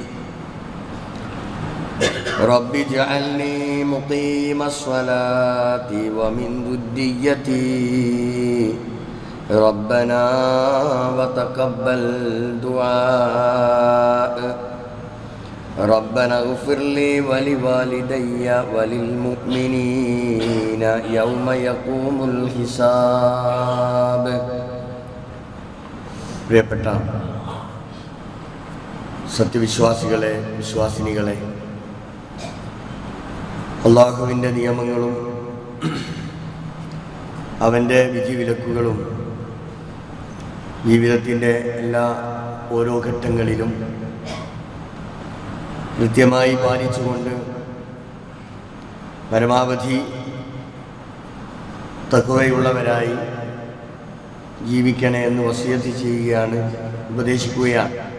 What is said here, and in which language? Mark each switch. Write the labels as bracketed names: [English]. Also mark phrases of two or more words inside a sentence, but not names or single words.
[Arabic] رب اجعلني مقيم الصلاة ومن ذريتي ربنا وتقبل دعاء. ربنا اغفر لي ولوالدي وللمؤمنين يوم يقوم الحساب. [Malayalam] പ്രിയപ്പെട്ട സത്യവിശ്വാസികളെ, വിശ്വാസിനികളെ, അള്ളാഹുവിൻ്റെ നിയമങ്ങളും അവൻ്റെ വിധിവിലക്കുകളും ജീവിതത്തിൻ്റെ എല്ലാ ഓരോ ഘട്ടങ്ങളിലും കൃത്യമായി പാലിച്ചുകൊണ്ട് പരമാവധി തഖ്വയുള്ളവരായി ജീവിക്കണേ എന്ന് വസിയത്ത് ചെയ്യുകയാണ്, ഉപദേശിക്കുകയാണ്.